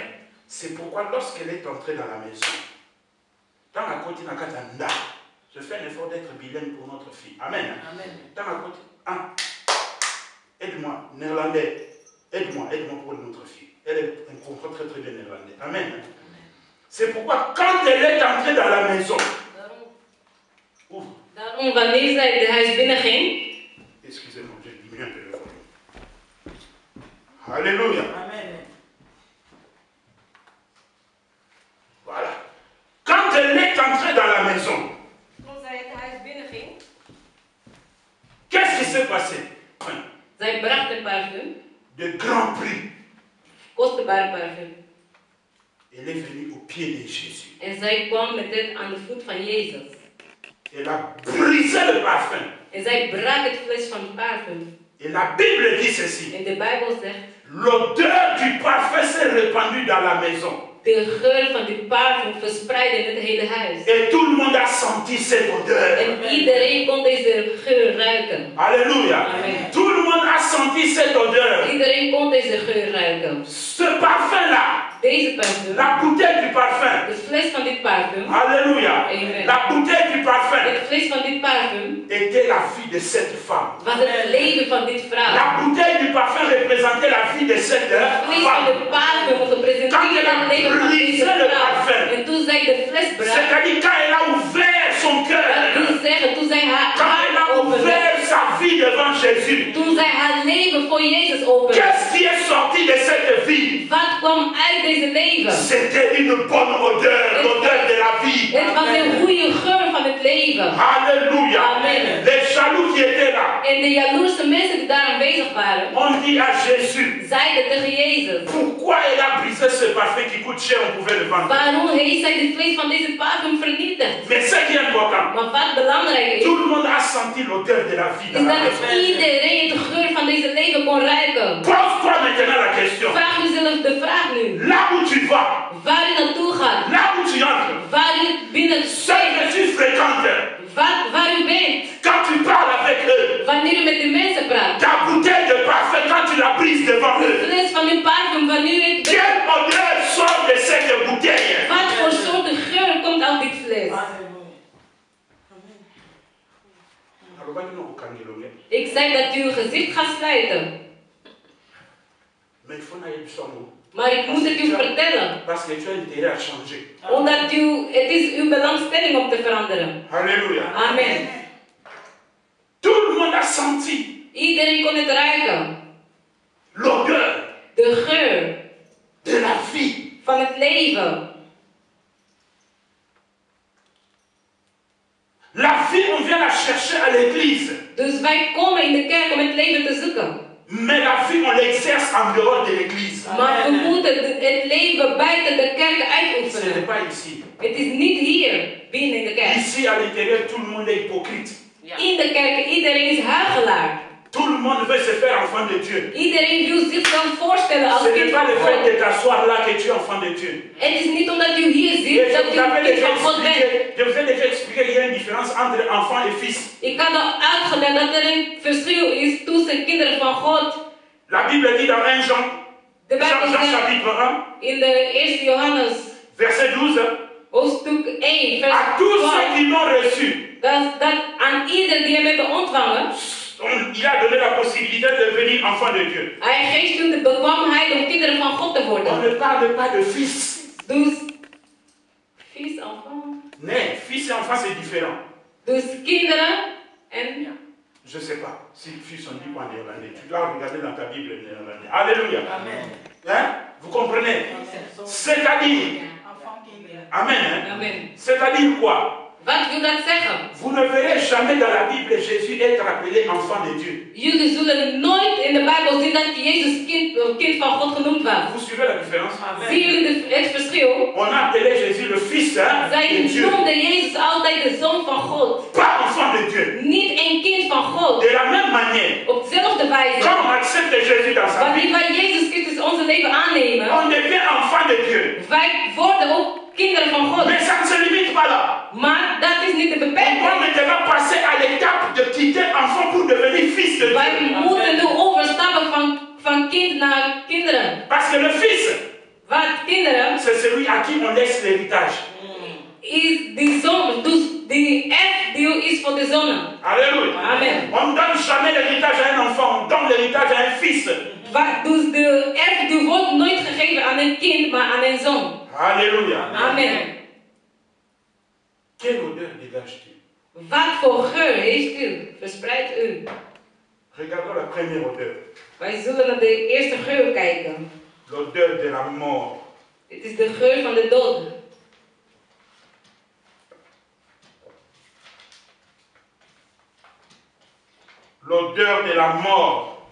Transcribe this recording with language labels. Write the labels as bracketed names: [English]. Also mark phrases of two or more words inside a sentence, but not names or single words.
[French] C'est pourquoi lorsqu'elle est entrée dans la maison, dans la côte Nakatanda, je fais un effort d'être bilingue pour notre fille. Amen. Amen. Dans la côte, aide-moi, néerlandais. Aide-moi pour notre fille. Elle comprend très très bien néerlandais. Amen. C'est pourquoi quand elle est entrée dans la maison, [Dutch] daarom wanneer zij de huis binnenging, [French] excusez-moi, j'ai diminué un peu le volume. Alléluia. Amen. Voilà. Quand elle est entrée dans la maison, [Dutch] toen zij het huis binnenging, [French] qu'est-ce qui s'est passé? [Dutch] Zij bracht een parfum, [French] de grand prix. [Dutch] kostbare parfum. [French] Elle est venue au pied de Jésus. [Dutch] En zij kwam met het aan de voet van Jezus. [French] Elle a brisé le parfum. [Dutch] En zij brak het fles van het parfum. [French] Et la Bible dit ceci. [Dutch] En de Bijbel zegt, [French] L'odeur du parfum s'est répandue dans la maison. [Dutch] de geur van dit parfum verspreidde in het hele huis. [French] Et tout le monde a senti cette odeur. [Dutch] En iedereen kon deze geur ruiken. [French] Alléluia. Amen. Tout le monde a senti cette odeur. [Dutch] Iedereen kon deze geur ruiken. [French] Ce parfum-là, [Dutch] Deze parfum, [French] la bouteille du parfum. [Dutch] de fles van dit parfum, [French] Alléluia. Amen. La bouteille du parfum [Dutch] het fles van dit parfum, [French] était la vie de cette femme. [Dutch] was het leven van dit vrouw. [French] La bouteille du parfum représentait la vie de cette [Dutch] Het vlees van [French] femme. [Dutch] het parfum representeerde het leven van deze vrouw. En toen zij de fles brak, [French] C'est-à-dire quand elle a ouvert son [Dutch] dat [French] cœur, [Dutch] wil zeggen, toen zij haar [French] quand elle [Dutch] hart [French] a [Dutch] opende, [French] ouvert sa vie devant Jésus, [Dutch] toen zij haar leven voor Jezus opende, [French] qu'est-ce qui est sorti de cette vie? [Dutch] wat kwam uit deze leven? [French] C'était une bonne odeur, l'odeur de la vie. [Dutch] Het was een goede geur van het leven. [French] Alléluia. Amen. Les jaloux qui étaient là [Dutch] En de jaloerse mensen die daar aanwezig waren, [French] ont dit à Jésus, [Dutch] zeiden tegen Jezus, [French] pourquoi elle a brisé ce parfum qui coûte cher, on pouvait le vendre. [Dutch] waarom heeft zij het vlees van deze parfum vernietigd? [French] Mais ce qui est important, [Dutch] Maar wat belangrijk is, [French] tout le monde a senti l'odeur de la vie dans [Dutch] is [French] la [Dutch] dat [French] maison. [Dutch] iedereen de geur van deze leven kon ruiken. [French] Pose-toi maintenant la question. [Dutch] Vraag jezelf de vraag nu. [French] Là où tu vas, [Dutch] Waar u naartoe gaat, [French] là où tu entres, [Dutch] waar u binnen [French] ce que tu fréquentes, [Dutch] waar u bent, [French] quand tu parles avec eux, [Dutch] wanneer u met de mensen praat. [French] ta bouteille de parfum, quand tu la brises devant [Dutch] De [French] eux, [Dutch] fles van uw parfum, wanneer u het bent, [French] quelle odeur sort de cette bouteille? [Dutch] wat voor soort geur komt uit dit fles? Ik zei dat u uw gezicht gaat sluiten. [French] Mais il faut n'aller plus sans nous. [Dutch] Maar ik moet het u vertellen. [French] Parce que tu as intérêt à changer. [Dutch] Omdat het is uw belangstelling om te veranderen. [French] Alléluia. Amen. Tout le monde a senti [Dutch] Iedereen kon het ruiken. [French] l'odeur [Dutch] De geur [French] de la vie. [Dutch] van het leven. [French] La vie, on vient la chercher à l'église. [Dutch] Dus wij komen in de kerk om het leven te zoeken. [French] Mais la vie, on l'exerce en dehors de l'église. [Dutch] Maar we moeten het leven buiten de kerk [French] Ce n'est [Dutch] uitoefenen. [French] pas ici. [Dutch] Het is niet hier binnen de kerk. [French] Ici, à l'intérieur, tout le monde est hypocrite. [Dutch] In de kerk, iedereen is huigelaar. [French] Tout le monde veut se faire enfant de Dieu. [Dutch] Iedereen wil zichzelf voorstellen als [French] Ce [Dutch] kind [French] n'est pas [Dutch] van [French] le fait [Dutch] God. [French] de t'asseoir là que tu es enfant de Dieu. [Dutch] Het is niet omdat u hier [French] Et [Dutch] zit dat [French] je [Dutch] u [French] vous avais [Dutch] een kind [French] déjà [Dutch] van God bent. [French] expliqué, je vous ai déjà expliqué qu'il y a une différence entre enfant et fils. [Dutch] Ik had al uitgelegd dat er een verschil is tussen kinderen van God. [French] La Bible dit dans 1 Jean, [Dutch] De Bijbel Jean zegt [French] chapitre 1, [Dutch] in de 1 Johannes [French] verset 12, [Dutch] hoofdstuk 1 vers [French] à tous ceux [Dutch] 12. [French] qui l'ont reçu, [Dutch] Dat aan ieder die hem hebben ontvangen, [French] il a donné la possibilité de devenir enfant de Dieu. [Dutch] hij geeft hun de bekwaamheid om kinderen van God te [French] On [Dutch] worden. [French] ne parle pas de fils. [Dutch] Dus, [French] fils, enfant. Mais fils et enfant, c'est différent. [Dutch] Dus kinderen en [French] Je ne sais pas si fils on dit quoi en néerlandais. Tu dois regarder dans ta Bible néerlandais. Alléluia. Hein? Vous comprenez? C'est-à-dire, Amen. Hein? Amen. C'est-à-dire quoi? [Dutch] Wat wil dat zeggen? [French] Vous ne verrez jamais dans la Bible Jésus être appelé enfant de Dieu. [Dutch] Jullie zullen nooit in de Bijbel zien dat Jezus kind van God genoemd was. [French] Vous suivez la différence? [Dutch] Zien jullie het verschil? [French] On a appelé Jésus le fils hein, de [Dutch] Zij [French] Dieu. [Dutch] noemden Jezus altijd de zoon van God. [French] Pas enfant de Dieu. [Dutch] Niet een kind van God. [French] De la même manière, [Dutch] Op dezelfde wijze. [French] quand on accepte Jésus dans sa [Dutch] Wanneer [French] vie, [Dutch] wij Jezus Christus onze leven aannemen, [French] on devient enfant de Dieu. [Dutch] wij worden ook kinderen van God. [French] Mais ça ne se limite pas là. [Dutch] Maar dat is niet de [French] On doit [Dutch] beperking. [French] maintenant passer à l'étape de quitter enfant pour devenir fils de [Dutch] Wij [French] Dieu. [Dutch] moeten nu overstappen van kind naar kinderen. [French] Parce que le fils, [Dutch] Want kinderen [French] c'est celui à qui on laisse l'héritage. [Dutch] is die zoon. Dus die erfdeel is voor de zonen. [French] Alléluia. Amen. On ne donne jamais l'héritage à un enfant, on donne l'héritage à un fils. [Dutch] Dus de erfdeel wordt nooit gegeven aan een kind, maar aan een zoon. [French] Alléluia. Amen. Quelle odeur dégage-t-il? [Dutch] Wat voor geur heeft u? Verspreidt u? [French] Regardons la première odeur. [Dutch] Wij zullen naar de eerste geur kijken. [French] L'odeur de la mort. [Dutch] Dit is de geur van de dood. [French] L'odeur de la mort.